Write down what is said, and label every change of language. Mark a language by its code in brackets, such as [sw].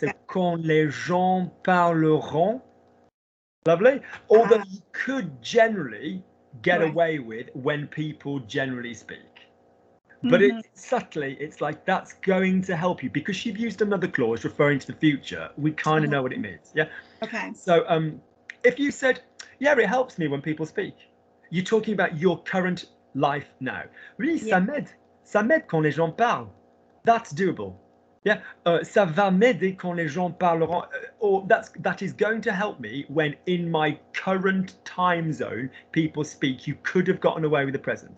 [fr] So quand les gens parleront. [en] Lovely. Although you could generally get away with when people generally speak. But subtly, it's like that's going to help you because you've used another clause referring to the future. We kind of know what it means. Yeah. Okay. So if you said, yeah, it helps me when people speak, you're talking about your current life now. [fr] Oui, ça m'aide. Ça m'aide quand les gens parlent. [en] That's doable. Yeah, [fr] ça va m'aider quand les gens parleront. [en] Or that is going to help me when in my current time zone people speak. You could have gotten away with the present.